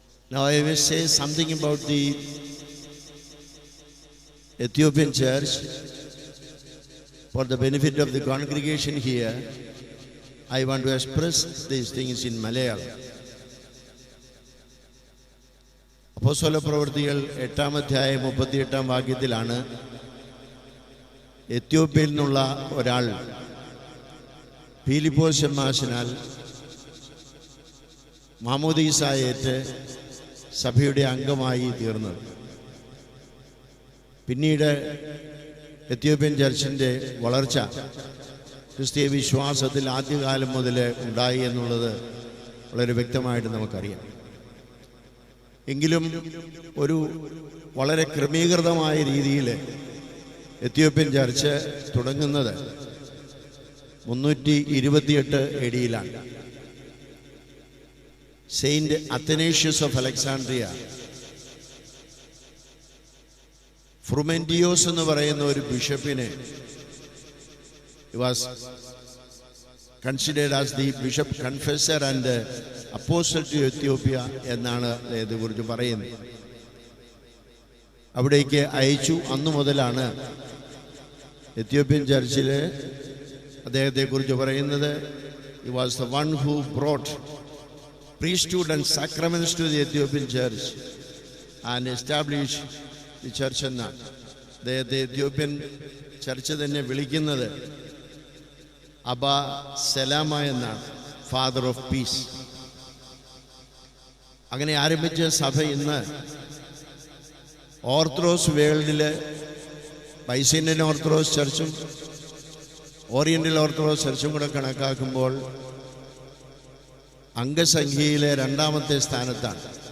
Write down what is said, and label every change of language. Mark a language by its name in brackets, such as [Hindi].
[English] Now I will say something about the Ethiopian church for the benefit of the congregation here. I want to express these things in Malayalam. [Malayalam] അപ്പോസ്തല പ്രവൃത്തികൾ 8-ാം അധ്യായം 38-ാം വാക്യത്തിലാണ് എത്യോപ്യയിൽ നിന്നുള്ള ഒരാൾ ഫിലിപ്പോസ് ശമ്മാശനാൽ മാമോദീസായേറ്റ് സഭയുടെ അംഗമായി തീർന്നത്. പിന്നീട് എത്യോപ്യൻ ചർച്ചിൻ്റെ വളർച്ച ക്രിസ്തീയ വിശ്വാസത്തിൽ ആദ്യകാലം മുതൽ ഉണ്ടായി എന്നുള്ളത് വളരെ വ്യക്തമായിട്ട് നമുക്കറിയാം. എങ്കിലും ഒരു വളരെ ക്രമീകൃതമായ രീതിയിൽ എത്യോപ്യൻ ചർച്ച് തുടങ്ങുന്നത് 328 AD Saint Athanasius of Alexandria, ഫ്രുമെന്റിയോസ് എന്ന് പറയുന്ന ഒരു ബിഷപ്പിനെ was [English] considered as the bishop confessor and apostle to Ethiopia [Malayalam] എന്നാണ് ഇതേക്കുറിച്ച് പറയുന്നത്. അവിടേക്ക് അയച്ചു. അന്നു മുതലാണ് എത്യോപ്യൻ ചർച്ചിൽ അദ്ദേഹത്തെക്കുറിച്ച് പറയുന്നത്. [English] He was the one who brought priesthood and sacraments to the Ethiopian church and established the church എന്നാണ്. [Malayalam] അദ്ദേഹത്തെ എത്യോപ്യൻ ചർച്ച് തന്നെ വിളിക്കുന്നത് അബ സലാമ എന്നാണ്, ഫാദർ ഓഫ് പീസ്. അങ്ങനെ ആരംഭിച്ച സഭ ഇന്ന് ഓർത്തഡോക്സ് വേൾഡിൽ ബൈസന്റൈൻ ഓർത്തഡോക്സ് ചർച്ചും ഓറിയന്റൽ ഓർത്തഡോക്സ് ചർച്ചും കൂടെ കണക്കാക്കുമ്പോൾ അംഗസംഖ്യയിലെ രണ്ടാമത്തെ സ്ഥാനത്താണ്.